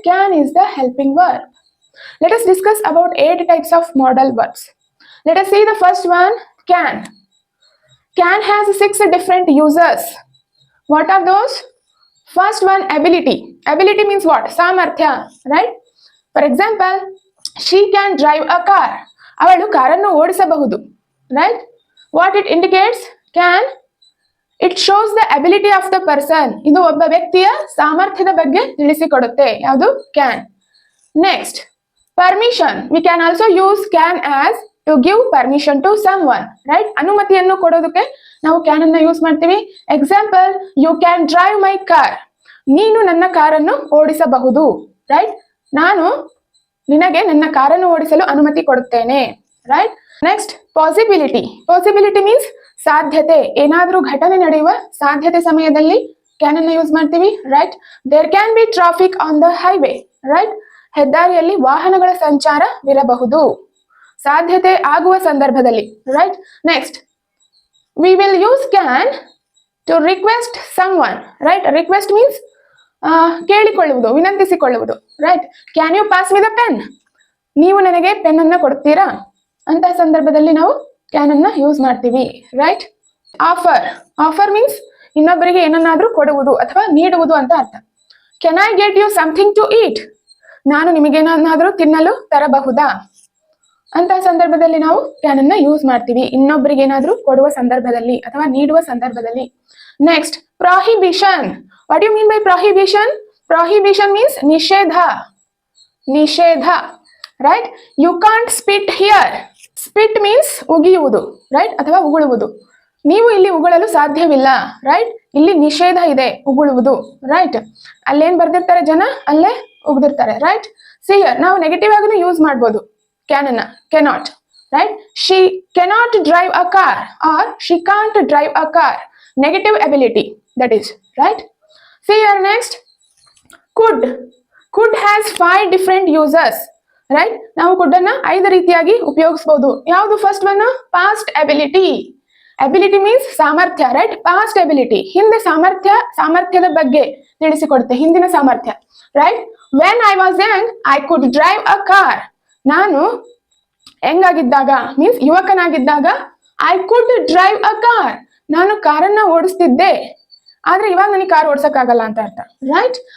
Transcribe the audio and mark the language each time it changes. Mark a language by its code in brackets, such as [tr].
[en] Can is the helping verb. Let us discuss about 8 types of modal verbs. Let us see the first one, can. Can has 6 different uses. What are those? First one, ability. Ability means what? Samarthya, right? For example, she can drive a car. [kn] ಅವಳು ಕಾರನ್ನು ಓಡಿಸಬಹುದು, right? [en] What it indicates? Can. It shows the ability of the person. [kn] ಇದು ಒಬ್ಬ ವ್ಯಕ್ತಿಯ ಸಾಮರ್ಥ್ಯದ ಬಗ್ಗೆ ತಿಳಿಸಿಕೊಡುತ್ತೆ. ಯಾವುದು? Can. Next, permission. [en] We can also use can as to give permission to someone, right? [kn] ಅನುಮತಿಯನ್ನು ಕೊಡೋದಕ್ಕೆ ನಾವು can ಅನ್ನು ಯೂಸ್ ಮಾಡ್ತೀವಿ. [en] Example, you can drive my car. [kn] ನೀನು ನನ್ನ ಕಾರನ್ನು ಓಡಿಸಬಹುದು, right? ನಾನು ನಿನಗೆ ನನ್ನ ಕಾರನ್ನು ಓಡಿಸಲು ಅನುಮತಿ ಕೊಡುತ್ತೇನೆ, right? [en] Next, possibility. Possibility means ಸಾಧ್ಯತೆ. [kn] ಏನಾದರೂ ಘಟನೆ ನಡೆಯುವ ಸಾಧ್ಯತೆ ಸಮಯದಲ್ಲಿ can ಅನ್ನು ಯೂಸ್ ಮಾಡ್ತೀವಿ, right? [en] There can be traffic on the highway, right? [kn] ಹೆದ್ದಾರಿಯಲ್ಲಿ ವಾಹನಗಳ ಸಂಚಾರವಿರಬಹುದು, ಸಾಧ್ಯತೆ ಆಗುವ ಸಂದರ್ಭದಲ್ಲಿ, right? [en] Next, we will use can to request someone, right? Request means [kn] ಕೇಳಿಕೊಳ್ಳುವುದು, ವಿನಂತಿಸಿಕೊಳ್ಳುವುದು, [en] right? Can you pass me the pen? [kn] ನೀವು ನನಗೆ ಪೆನ್ ಅನ್ನು ಕೊಡ್ತೀರಾ ಅಂತ ಸಂದರ್ಭದಲ್ಲಿ ನಾವು can ಅನ್ನು ಯೂಸ್ ಮಾಡ್ತೀವಿ, right? ಆಫರ್. ಆಫರ್ ಮೀನ್ಸ್ ಇನ್ನೊಬ್ಬರಿಗೆ ಏನನ್ನಾದ್ರೂ ಕೊಡುವುದು ಅಥವಾ ನೀಡುವುದು ಅಂತ ಅರ್ಥ. [en] Can I get you something to eat? [kn] ನಾನು ನಿಮಗೇನಾದ್ರೂ ತಿನ್ನಲು ತರಬಹುದಾ ಅಂತ ಸಂದರ್ಭದಲ್ಲಿ ನಾವು can ಅನ್ನ ಯೂಸ್ ಮಾಡ್ತೀವಿ, ಇನ್ನೊಬ್ಬರಿಗೆ ಏನಾದ್ರೂ ಕೊಡುವ ಸಂದರ್ಭದಲ್ಲಿ ಅಥವಾ ನೀಡುವ ಸಂದರ್ಭದಲ್ಲಿ. [en] Next, prohibition. What do you mean by prohibition? Prohibition means ನಿಷೇಧ. ನಿಷೇಧ, right? You can't spit here. Spit means ಉಗಿಯುವುದು, right? [kn] ಅಥವಾ ಉಗುಳುವುದು. ನೀವು ಇಲ್ಲಿ ಉಗುಳಲು ಸಾಧ್ಯವಿಲ್ಲ, right? ಇಲ್ಲಿ ನಿಷೇಧ ಇದೆ ಉಗುಳುವುದು, right? ಅಲ್ಲೇನ್ ಬರ್ದಿರ್ತಾರೆ ಜನ, ಅಲ್ಲೇ ಉಗ್ದಿರ್ತಾರೆ, right? [en] See here, [kn] ನಾವು ನೆಗೆಟಿವ್ ಆಗಿನೂ ಯೂಸ್ ಮಾಡ್ಬೋದು can ಅನ್ನ, cannot, right? [en] She cannot drive a car or she can't drive a car. Negative ability, that is, right? See here, next, could. Could has 5 different uses, right? [kn] ನಾವು could ಅನ್ನ 5 ರೀತಿಯಾಗಿ ಉಪಯೋಗಿಸಬಹುದು. ಯಾವುದು [en] First one? [kn] Past ability. Ability means ಸಾಮರ್ಥ್ಯ, right? Past ability ಹಿಂದೆ ಸಾಮರ್ಥ್ಯದ ಬಗ್ಗೆ ತಿಳಿಸಿಕೊಡುತ್ತೆ, ಹಿಂದಿನ ಸಾಮರ್ಥ್ಯ, right? [en] When I was young I could drive a car. [kn] ನಾನು ಹೆಂಗಾಗಿದ್ದಾಗ means ಯುವಕನಾಗಿದ್ದಾಗ [en] I could drive a car, [kn] ನಾನು ಕಾರನ್ನ ಓಡಿಸ್ತಿದ್ದೆ, ಆದ್ರೆ ಇವಾಗ ನನಗೆ ಕಾರ್ ಓಡಿಸಕ್ಕಾಗಲ್ಲ ಅಂತ ಅರ್ಥ, ರೈಟ್?